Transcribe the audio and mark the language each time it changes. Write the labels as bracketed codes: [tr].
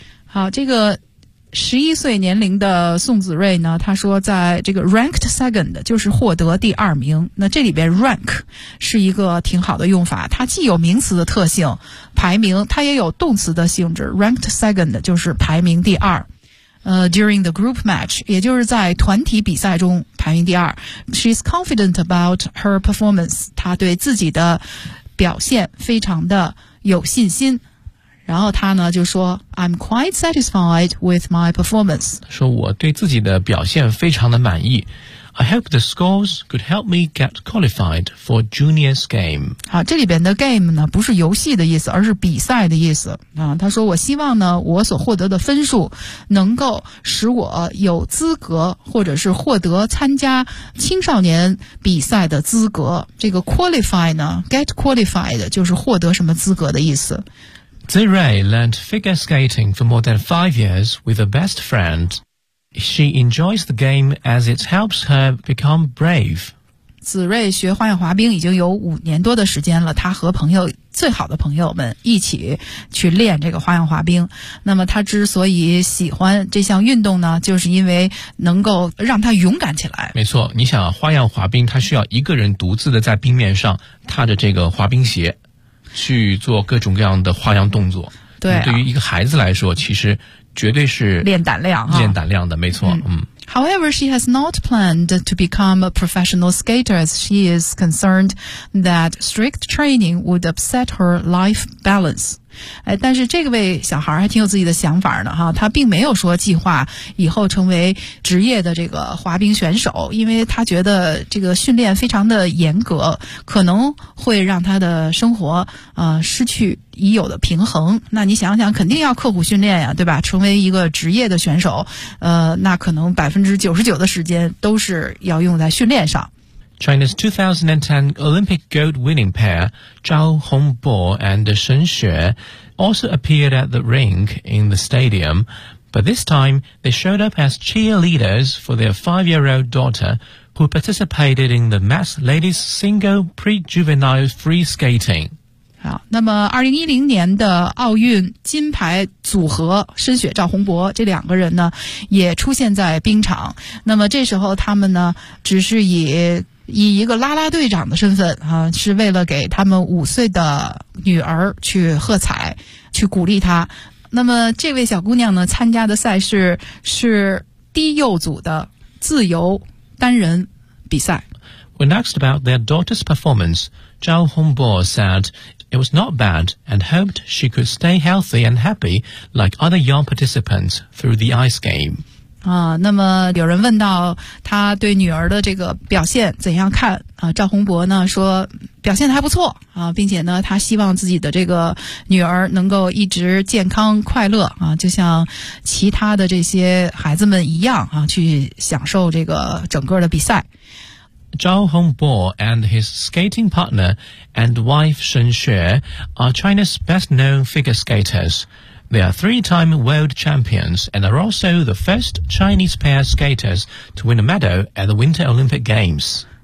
[zh] 好，这个11岁年龄的宋子睿呢，他说在这个 ranked second 就是获得第二名，那这里边 rank 是一个挺好的用法，它既有名词的特性排名，它也有动词的性质， ranked second 就是排名第二， [en] during the group match [zh] 也就是在团体比赛中排名第二。 [en] She's confident about her performance， [zh] 她对自己的表现非常的有信心，然后他呢就说 [en] I'm quite satisfied with my performance， [zh] 说我对自己的表现非常的满意。 [en] I hope the scores could help me get qualified for juniors game。 [zh] 好，这里边的 game 呢不是游戏的意思，而是比赛的意思啊。他说我希望呢我所获得的分数能够使我有资格或者是获得参加青少年比赛的资格。这个 qualify 呢， get qualified 就是获得什么资格的意思。 [en] Zi Rei learned figure skating for more than 5 years with a best friend. She enjoys the game as it helps her become brave. [zh] 子睿学花样滑冰已经有5年多的时间了，他和朋友最好的朋友们一起去练这个花样滑冰。那么他之所以喜欢这项运动呢，就是因为能够让他勇敢起来。没错，你想花样滑冰他需要一个人独自的在冰面上踏着这个滑冰鞋去做各种各样的花样动作。对、啊、对于一个孩子来说其实绝对是练胆量、啊、练胆量的，没错。 [en] However, she has not planned to become a professional skater as she is concerned that strict training would upset her life balance、 [zh] 哎、但是这个位小孩还挺有自己的想法呢哈，他并没有说计划以后成为职业的这个滑冰选手，因为他觉得这个训练非常的严格，可能会让他的生活失去已有的平衡。那你想想肯定要刻苦训练呀，对吧？成为一个职业的选手，那可能99%的时间都是要用在训练上。 [en] China's 2010 Olympic gold winning pair Zhao Hongbo and Shen Xue also appeared at the rink in the stadium, but this time they showed up as cheerleaders for their 5-year-old daughter who participated in the mass ladies single pre-juvenile free skating。 [zh] 好，那么2010年的奥运金牌组合申雪赵宏博这两个人呢也出现在冰场，那么这时候他们呢只是以以一个啦啦队长的身份啊，是为了给他们五岁的女儿去喝彩，去鼓励她。那么这位小姑娘呢，参加的赛事是低幼组的自由单人比赛。 [en] When asked about their daughter's performance, Zhao Hongbo said it was not bad and hoped she could stay healthy and happy like other young participants through the ice game. [zh] 啊，那么有人问到他对女儿的这个表现怎样看啊？赵宏博呢说表现得还不错啊，并且呢他希望自己的这个女儿能够一直健康快乐啊，就像其他的这些孩子们一样啊，去享受这个整个的比赛。 [en] Zhao Hongbo and his skating partner and wife Shen Xue are China's best-known figure skaters. They are three-time world champions and are also the first Chinese pair skaters to win a medal at the Winter Olympic Games.